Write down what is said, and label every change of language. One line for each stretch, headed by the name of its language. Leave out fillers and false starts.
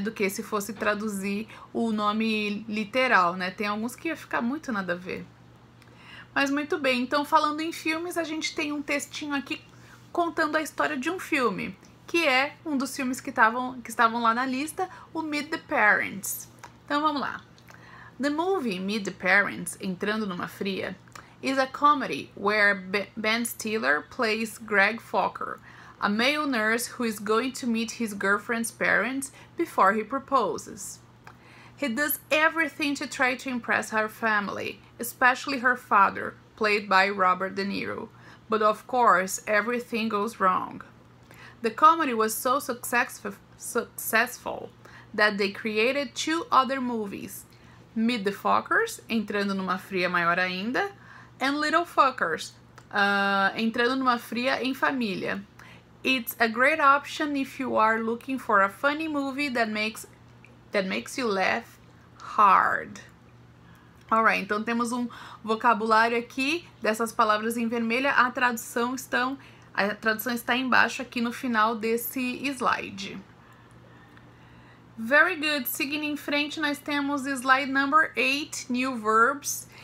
Portuguese: Do que se fosse traduzir o nome literal, né? Tem alguns que ia ficar muito nada a ver. Mas muito bem, então falando em filmes, a gente tem um textinho aqui contando a história de um filme, que é um dos filmes que estavam lá na lista, o Meet the Parents. Então vamos lá.
English: The movie Meet the Parents, Entrando numa Fria, is a comedy where Ben Stiller plays Greg Fokker, a male nurse who is going to meet his girlfriend's parents before he proposes. He does everything to try to impress her family, especially her father, played by Robert De Niro. But of course, everything goes wrong. The comedy was so successful that they created 2 other movies, Meet the Fockers, Entrando numa Fria Maior Ainda, and Little Fuckers, Entrando numa Fria em Família. It's a great option if you are looking for a funny movie that makes you laugh hard.
Portuguese: Alright, então temos um vocabulário aqui dessas palavras em vermelho. A tradução está embaixo aqui no final desse slide.
English: Very good.
Portuguese: Seguindo em frente, nós temos slide number 8,
English: new verbs.